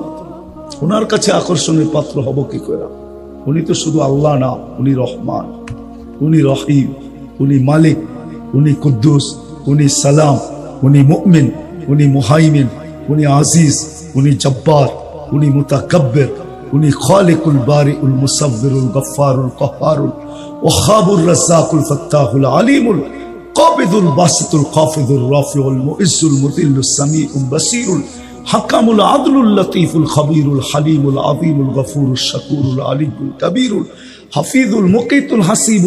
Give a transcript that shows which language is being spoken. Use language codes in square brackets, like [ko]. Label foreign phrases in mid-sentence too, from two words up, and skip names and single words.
[bn] ওনার কাছে আকর্ষণের পাত্র হব কি করে? উনি তো শুধু আল্লাহ না, উনি রহমান, উনি রহিম, উনি মালিক, উনি কুদ্দুস, উনি সালাম, উনি মুমিন, উনি মুহাইমিন, উনি আজিজ, উনি জব্বার, উনি মুতাকাব্বির, উনি [ar] الخالق البارئ المصور الغفار القهار الوهاب الرزاق الفتاح العليم القابض الباسط الخافض الرافع المعز المذل السميع البصير الحكم العدل اللطيف الخبير الحليم العظيم الغفور الشكور العلي الكبير الحفيظ المقيت الحسيب